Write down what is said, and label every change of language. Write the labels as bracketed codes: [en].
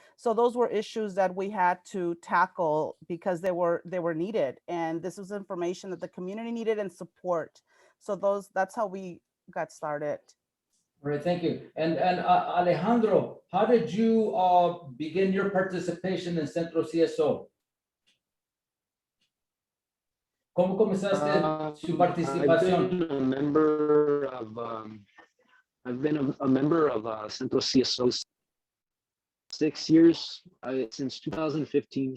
[en] So those were issues that we had to tackle because they were needed. And this was information that the community needed and support. So that's how we got started. All right, thank you. And Alejandro, how did you begin your participation in Centro CSO? [es] ¿Cómo comenzaste su participación? [en] I've been a member of Centro CSO 6 years, since 2015.